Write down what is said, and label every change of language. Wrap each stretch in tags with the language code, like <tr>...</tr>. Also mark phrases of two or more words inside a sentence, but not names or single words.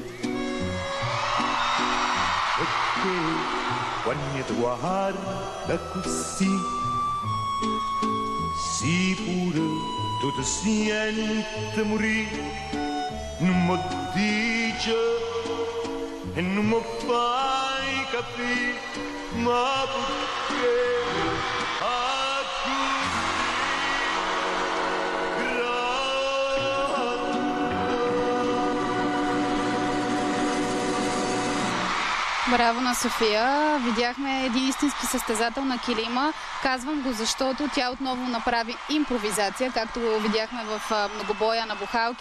<it>perché quando ti guarda così, sicuro tu ti senti morire, non mi dici e non mi fai capire, ma perché?</it> <bg>Браво на София! Видяхме един истински състезател на килима. Казвам го, защото тя отново направи импровизация, както го видяхме в многобоя на бухалки.</bg>